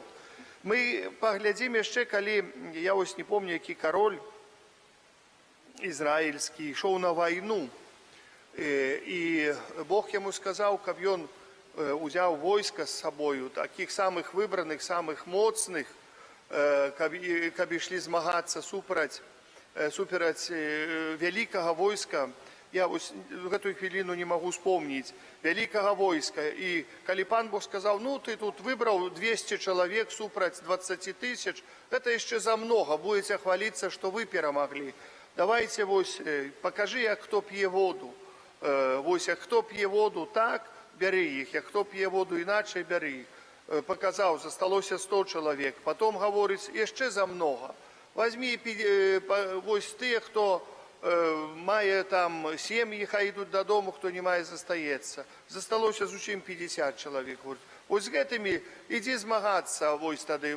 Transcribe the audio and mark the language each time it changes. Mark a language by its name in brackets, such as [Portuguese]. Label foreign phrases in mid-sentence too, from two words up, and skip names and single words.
[Belarusian] Мы паглядзім яшчэ, калі, я вось не помню, які кароль ізраільскі ішоў на вайну, і Бог яму сказаў, каб ён узяў войска з сабою, такіх самых выбраных, самых моцных, каб ішлі змагацца супраць вялікага войска. Я вось гэтую хвіліну не магу спомніць, вялікага войска. І калі пан Бог сказаў, ну ты тут выбраў 200 чалавек супраць 20 тысяч, гэта яшчэ замнога, будете хваліцца, што вы перамаглі. Давайте вось пакажы, як хто п'е воду. Вось як хто п'е воду так, бяры іх, як хто п'е воду іначай, бяры іх. Паказаў, засталося 100 чалавек. Потом гаворыць, яшчэ замнога. Возьми вось тыя, хто мае там сем'і, хай ідуць дадому, хто не мае, застаецца. Засталося зусім 50 чалавек. Вось з гэтымі ідзі змагацца, вось тады.